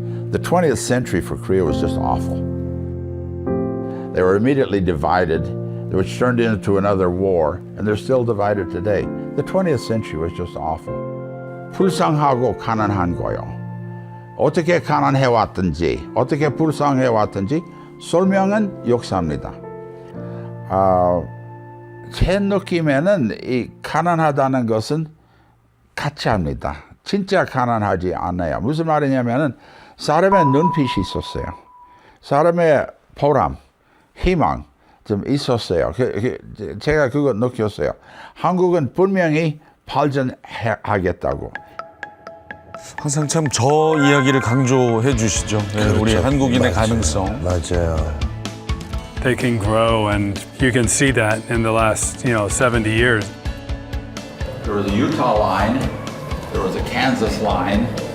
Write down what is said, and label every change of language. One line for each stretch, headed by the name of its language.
English: The 20th century for Korea was just awful. They were immediately divided, which turned into another war, and they're still divided today. The 20th century was just awful.
Korean: 불쌍하고 가난한 거요. 어떻게 가난해왔든지, 어떻게 불쌍해왔든지 설명은 역사입니다. 제 느낌에는 이 가난하다는 것은 가짜입니다. 진짜 가난하지 않아요. 무슨 말이냐면은 사람의 눈빛이 있었어요. 사람의 보람, 희망 좀 있었어요. 제가 그거 느꼈어요. 한국은 분명히 발전하겠다고. 항상 참 저 이야기를 강조해 주시죠. 네, 우리 한국인의 가능성. 맞아요.
English: They can grow, and you can see that in the last, 70 years. There was a Utah line, there was a Kansas line,